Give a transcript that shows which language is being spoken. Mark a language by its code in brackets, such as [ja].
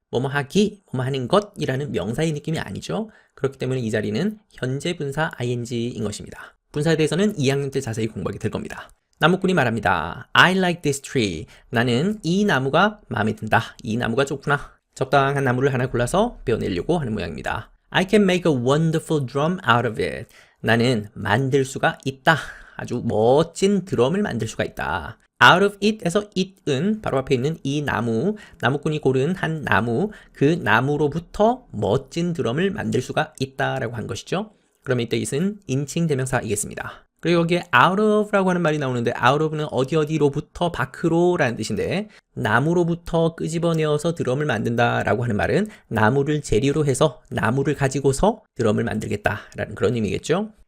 [ko] 뭐뭐 하기, 뭐뭐 하는 것이라는 명사의 느낌이 아니죠. 그렇기 때문에 이 자리는 현재 분사 ing인 것입니다. 분사에 대해서는 2학년 때 자세히 공부하게 될 겁니다. 나무꾼이 말합니다. [en] I like this tree. [ko] 나는 이 나무가 마음에 든다. 이 나무가 좋구나. 적당한 나무를 하나 골라서 베어내려고 하는 모양입니다. [en] I can make a wonderful drum out of it. [ko] 나는 만들 수가 있다. 아주 멋진 드럼을 만들 수가 있다. out of it에서 it은 바로 앞에 있는 이 나무, 나무꾼이 고른 한 나무, 그 나무로부터 멋진 드럼을 만들 수가 있다라고 한 것이죠. 그러면 이때 it은 인칭 대명사이겠습니다. 그리고 여기에 out of라고 하는 말이 나오는데 out of는 어디로부터 밖으로 라는 뜻인데 나무로부터 끄집어내어서 드럼을 만든다 라고 하는 말은 나무를 재료로 해서 나무를 가지고서 드럼을 만들겠다 라는 그런 의미겠죠.